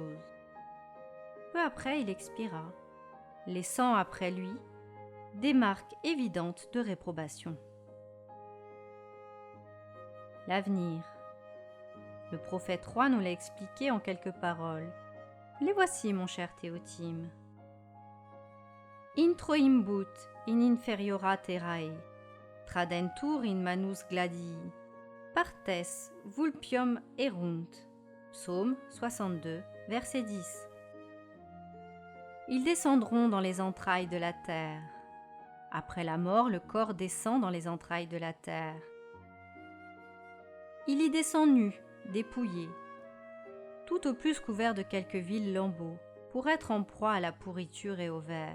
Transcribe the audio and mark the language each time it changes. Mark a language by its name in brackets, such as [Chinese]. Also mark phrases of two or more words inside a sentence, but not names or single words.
[French] » Peu après, il expira, laissant après lui des marques évidentes de réprobation. L'avenir. Le prophète roi nous l'a expliqué en quelques paroles. Les voici, mon cher Théotime. [Latin] Intro imbut in inferiora terrae, tradentur in manus gladii, partes vulpium erunt. [French] Psaume 62, verset 10. Ils descendront dans les entrailles de la terre. Après la mort, le corps descend dans les entrailles de la terre. Il y descend nu, dépouillé, tout au plus couvert de quelques vils lambeaux, pour être en proie à la pourriture et au ver.